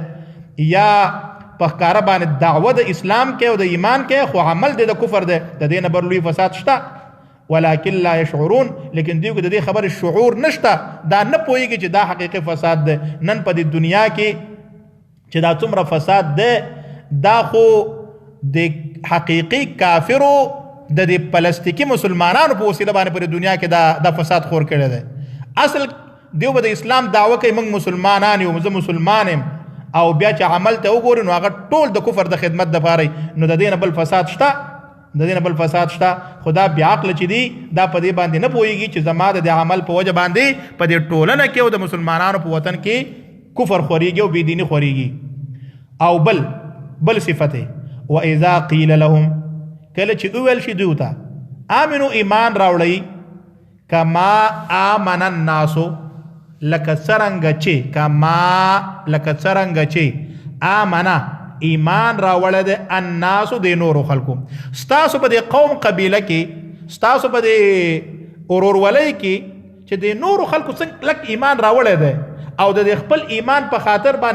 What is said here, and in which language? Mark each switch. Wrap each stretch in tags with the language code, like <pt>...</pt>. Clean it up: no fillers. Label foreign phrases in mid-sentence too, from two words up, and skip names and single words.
<ps>یا په کار باندې دعوت اسلام کې او د ایمان کې خو عمل د کفر ده د دې نه بر لوی فساد شته</ps> <ar>ولكن لا يشعرون</ar> <ps>لیکن دیو د دې خبر شعور نشته دا نه پوهیږي چې دا حقيقي فساد ده نن په د دنیا کې چې دا څومره فساد ده دا خو د حقيقي کافرو د دې پلاستیکی مسلمانانو په وسیله باندې پر دنیا کې دا فساد خور کړی دی اصل دیو به د اسلام دعوه کوي موږ مسلمانان یو زه مسلمان یم او بیا چې عمل ته وګوري نو هغه ټول د کفر د خدمت د پاره نو د دې نه بل فساد شته خدا بیا عقل چې دی دا په دې باندې نه پوهیږي چې زما د عمل په وجه باندې په دې ټولنه کې او د مسلمانانو په وطن کې کفر خوريږي او بيدینی خوريږي او بل صفته</ps> <ar>واذا قيل لهم</ar> <ps>کله چې اول شي دوته امنو ایمان راوړی</ps> <ar>کما امن الناس</ar> <ps>لکه څرنګه چې امنا ایمان راوړل د الناس د نورو خلکو ستاسو په دې قوم قبیله کې ستاسو په دې اورورولۍ کې چې د نورو خلکو څنګه لک ایمان راوړل دی او د خپل ایمان په خاطر باندې</ps>